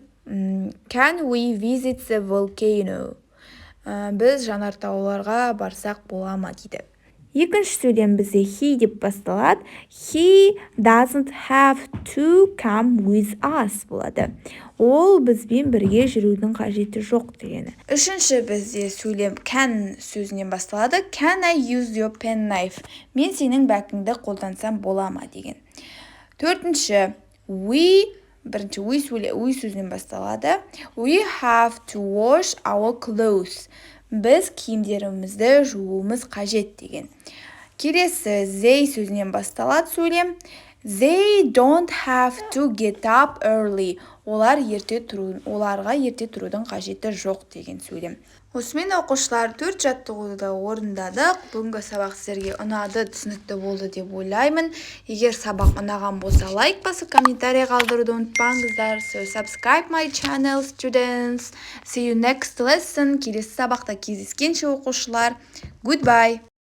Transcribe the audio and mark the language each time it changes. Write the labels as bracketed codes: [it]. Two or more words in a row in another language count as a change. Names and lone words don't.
[en] Can we visit the volcano? [kk] Біз жанартауларға барсақ бола ма дейді. Екінші сөйлем бізде he деп басталады. [en] He doesn't have to come with us болады. [kk] Ол бізбен бірге жүрудің қажеті жоқ дегені. Үшінші бізде сөйлем can сөзінен басталады. [en] Can I use your penknife? [kk] Мен сенің бәкіңді қолдансам бола ма деген. Төртінші we сөзінен басталады. [en] We have to wash our clothes. [kk] Біз киімдерімізді жууымыз қажет деген. Келесі they сөзінен басталады сөйлем. [en] They don't have to get up early. [kk] оларға ерте тұрудың қажеті жоқ деген сөйлем. Осымен оқушылар 4 жаттығуды орындадық. Бүгінгі сабақ сіздерге ұнады, түсінікті болды деп ойлаймын. Егер сабақ ұнаған болса, лайк басып, комментарий қалдыруды ұмытпаңыздар. [en] So subscribe my channel, students. See you next lesson. [kk] Келесі сабақта кездескенше оқушылар. [en] Goodbye.